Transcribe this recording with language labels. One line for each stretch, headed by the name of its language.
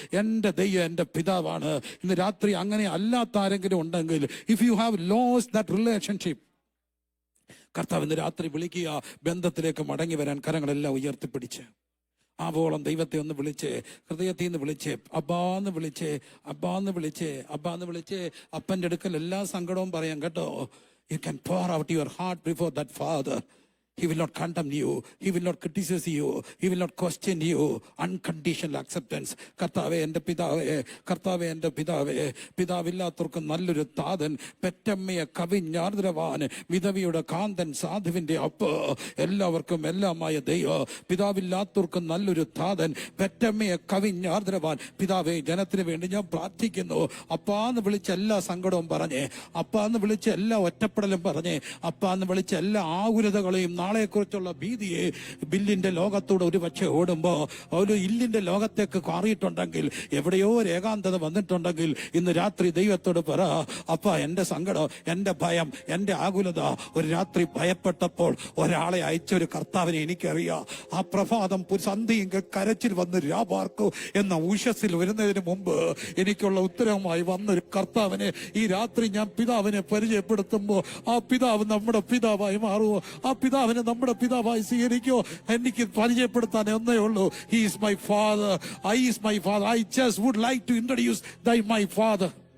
Malayalam: എൻ്റെ ദൈവം എൻ്റെ പിതാവാണ്. ഇന്ന് രാത്രി അങ്ങനെ അല്ലാത്ത ആരെങ്കിലും ഉണ്ടെങ്കിൽ,
English: if you have lost that relationship,
Malayalam: കർത്താവ് ഇന്ന് രാത്രി വിളിക്കുക, ബന്ധത്തിലേക്ക് മടങ്ങി വരാൻ. കരങ്ങളെല്ലാം ഉയർത്തിപ്പിടിച്ച് ആവോളം ദൈവത്തെ ഒന്ന് വിളിച്ച്, ഹൃദയത്തിൽ നിന്ന് വിളിച്ച്, അബ്ബാന്ന് വിളിച്ച് അപ്പൻ്റെ അടുക്കൽ എല്ലാ സങ്കടവും പറയാം കേട്ടോ.
English: You can pour out your heart before that father. He will not condemn you. He will not criticize you. He will not question you. Unconditional acceptance.
Malayalam: കർത്താവേ എൻ്റെ പിതാവേ, പിതാവില്ലാത്തവർക്ക് നല്ലൊരു താതൻ, പെറ്റമ്മയെ കവിഞ്ഞാർദ്രവാൻ, വിധവിയുടെ കാന്തൻ, സാധുവിന്റെ അപ്പ്, എല്ലാവർക്കും എല്ലാമായ ദൈവം. പിതാവില്ലാത്തവർക്ക് നല്ലൊരു താതൻ, പെറ്റമ്മയെ കവിഞ്ഞാർദ്രവാൻ. പിതാവേ, ജനത്തിന് വേണ്ടി ഞാൻ പ്രാർത്ഥിക്കുന്നു. അപ്പാന്ന് വിളിച്ച എല്ലാ സങ്കടവും പറഞ്ഞേ, അപ്പാന്ന് വിളിച്ച എല്ലാ ഒറ്റപ്പെടലും പറഞ്ഞേ, അപ്പാന്ന് വിളിച്ച എല്ലാ ആകുലതകളെയും നാളെക്കുറിച്ചുള്ള ഭീതിയെ. ബില്ലിന്റെ ലോകത്തൂടെ ഒരു പക്ഷെ ഓടുമ്പോ ഒരു ഇല്ലിന്റെ ലോകത്തേക്ക് മാറിയിട്ടുണ്ടെങ്കിൽ, എവിടെയോ ഒരു ഏകാന്തത വന്നിട്ടുണ്ടെങ്കിൽ, ഇന്ന് രാത്രി ദൈവത്തോട് പറ, അപ്പ എൻ്റെ സങ്കടം, എൻ്റെ ഭയം, എൻ്റെ ആകുലത, ഒരു രാത്രി ഭയപ്പെട്ടപ്പോൾ ഒരാളെ അയച്ചൊരു കർത്താവിനെ എനിക്കറിയാം. ആ പ്രഭാതം സന്ധിയും കരച്ചിൽ വന്ന് രാപാർക്കു എന്ന ഉഷസ്സിൽ വരുന്നതിന് മുമ്പ് എനിക്കുള്ള ഉത്തരവുമായി വന്നൊരു കർത്താവിനെ ഈ രാത്രി ഞാൻ പിതാവിനെ പരിചയപ്പെടുത്തുമ്പോ ആ പിതാവ് നമ്മുടെ പിതാവായി മാറുമോ? ആ പിതാവിനെ നമ്മുടെ പിതാവായി സ്വീകരിക്കോ? എനിക്ക് പരിചയപ്പെടുത്താൻ ഒന്നേ ഉള്ളൂ.
English: He is my father. I just would like to introduce my father.